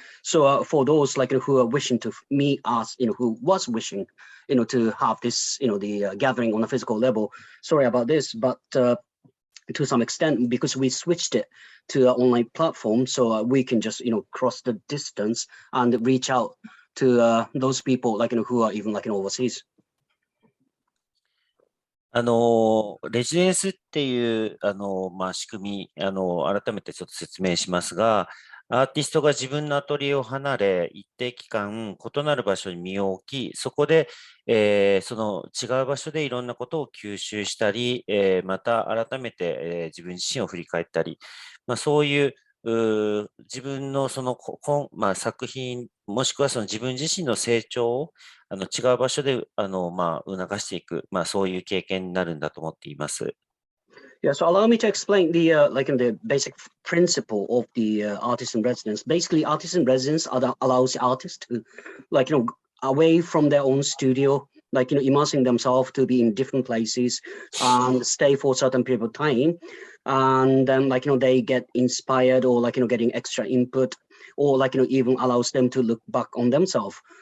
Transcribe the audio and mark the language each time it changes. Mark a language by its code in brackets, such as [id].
[en] So for those who are wishing to meet us, who was wishing, to have this, the gathering on a physical level. Sorry about this, but to some extent, because we switched it to an online platform, so we can just cross the distance and reach out to those people who are even overseas. [ja] レジデンスっていう、仕組み、改めてちょっと説明しますが、アーティストが自分のアトリエを離れ、一定期間、異なる場所に身を置き、そこで、その違う場所でいろんなことを吸収したり、また改めて、自分自身を振り返ったり、そういう自分のその作品、もしくはその自分自身の成長を違う場所で促していく、そういう経験になるんだと思っています。 [en] Yeah, so allow me to explain the the basic principle of the artist in residence. Basically, artist in residence allows the artist to away from their own studio, immersing themselves to be in different places and stay for a certain period of time, and then they get inspired or getting extra input, or even allows them to look back on themselves.